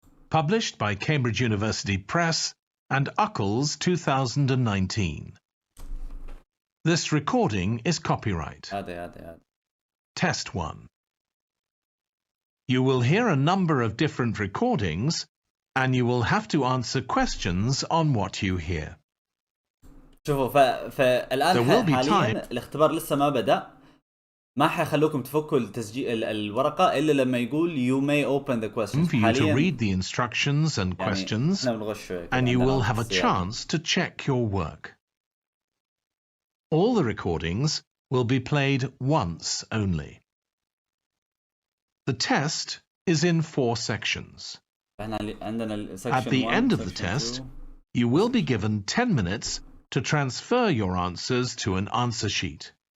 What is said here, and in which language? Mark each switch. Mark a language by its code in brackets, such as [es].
[en] Published by Cambridge University Press and UCLES 2019. This recording is copyright. [ar] هذا [en] Test 1. You will hear a number of different recordings and you will have to answer questions on what you hear. [ar] شوفوا فالآن [en] There will be [ar] حاليا الاختبار لسه ما بدأ. ما حيخلوكم تفكوا التسجيل الورقة إلا لما يقول [en] you may open the questions. For you to read the instructions and questions, and you will have a chance to check your work. All the recordings will be played once only. The test is in 4 sections. At the end of the test, you will be given 10 minutes to transfer your answers to an answer sheet.